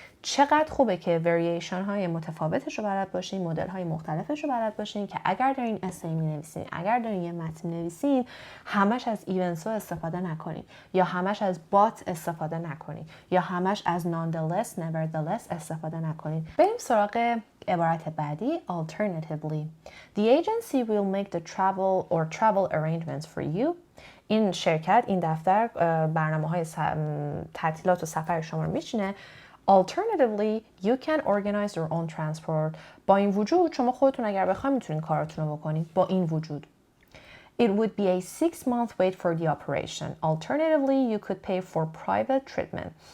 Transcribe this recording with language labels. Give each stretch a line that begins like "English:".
Persian: چقدر خوبه که ورییشن های متفاوتش رو بلد باشین، مدل های مختلفش رو بلد باشین که اگر دارین اسی می نویسین، اگر دارین یه متن نویسین، همش از ایونتس استفاده نکنید یا همش از بات استفاده نکنید یا همش از nonetheless, nevertheless استفاده نکنید. بریم سراغ عبارت بعدی.
English: Alternatively, the agency will make the travel arrangements for you.
Persian: این شرکت، این دفتر برنامه‌های تعطیلات و سفر شما رو میچینه.
English: Alternatively, you can organize your own transport.
Persian: با این وجود شما خودتون اگر بخواید میتونین کاراتون رو بکنید. با این وجود
English: It would be a 6-month wait for the operation. Alternatively, you could pay for private treatment.